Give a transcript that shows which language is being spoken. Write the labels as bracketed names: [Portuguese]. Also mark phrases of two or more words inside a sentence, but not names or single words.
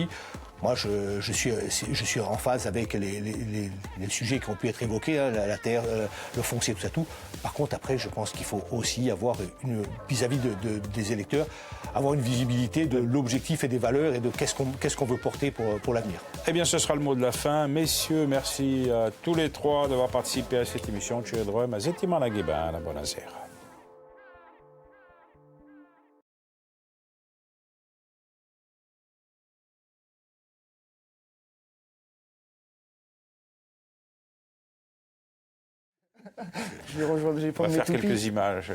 [French] Moi, je suis en phase avec les sujets qui ont pu être évoqués, hein, la terre, le foncier, tout ça, tout. Par contre, après, je pense qu'il faut aussi avoir vis-à-vis des électeurs, avoir une visibilité de l'objectif et des valeurs et de qu'est-ce qu'on veut porter pour l'avenir. Eh bien, ce sera le mot de la fin. Messieurs, merci à tous les 3 d'avoir participé à cette émission. [Italian] Ci vedremo a settimana che bene. Buonasera. [French] J'ai pas On va faire quelques images.